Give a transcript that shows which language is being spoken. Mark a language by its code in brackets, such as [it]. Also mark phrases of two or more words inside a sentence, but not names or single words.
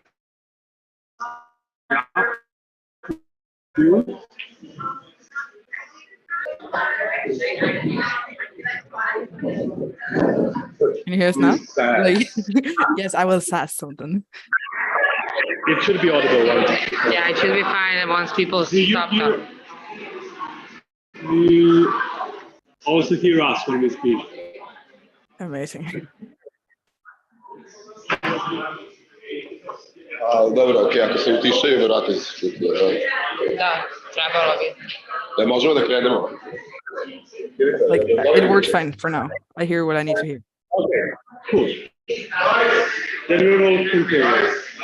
[en] Can you hear us now? Like, yes, I will say something. It should be audible, right? Yeah, it should be fine once people stop talking. You also hear us when we speak. Amazing. [hr] Dobro, ok, ako se utišaju, vjerojatno se čuti. Da, trebalo bi. Da možemo da krenemo. [en] Like, it works fine for now. I hear what I need to hear. Okay, cool. Then we will continue.